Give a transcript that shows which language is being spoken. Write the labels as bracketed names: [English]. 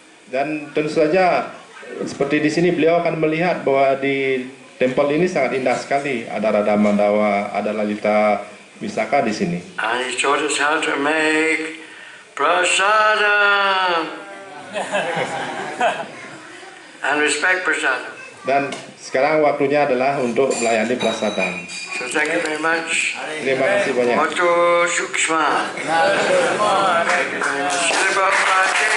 [Indonesian] Dan tentu saja seperti di sini beliau akan melihat bahwa di tempel ini sangat indah sekali. Ada Radha Madhava, ada Lalita Visakha di sini. [English] And he taught us how to make prasadam and respect prasadam. [Indonesian] Dan sekarang waktunya adalah untuk melayani prasadam. [English] So thank you very much. [Indonesian] Terima kasih banyak. [English] Moto Sukshma. Thank you very much. Shri Prabhupada